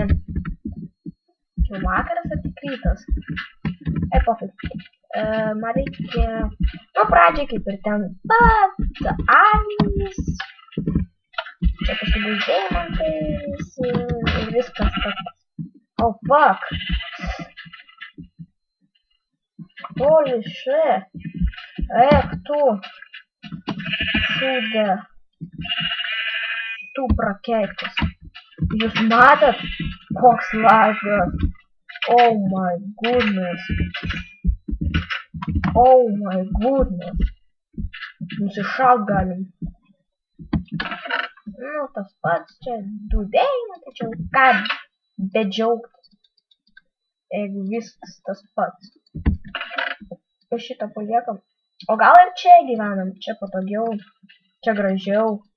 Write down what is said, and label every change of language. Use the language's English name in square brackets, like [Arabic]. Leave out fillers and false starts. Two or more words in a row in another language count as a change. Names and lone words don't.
[Lithuanian] Čia vakaras ar tik rytas? Pofik. Man reikia... Nu, pradžiai kaip ir ten pat avys. Čia paskui bus deimantais ir viskas tas. [English] Oh, fuck. Holy shit. [Lithuanian] Tu. Šūdė. Tu prakeiktas. Jūs matot, koks lagas. [English] Oh my goodness. Oh my goodness. [Lithuanian] Nusišaut galim. Nu, tas pats čia dūdėjimą, tačiau ką bedžiaugtis. Jeigu viskas tas pats. Ir šitą paliekam. O gal ir čia gyvenam, čia patogiau, čia gražiau.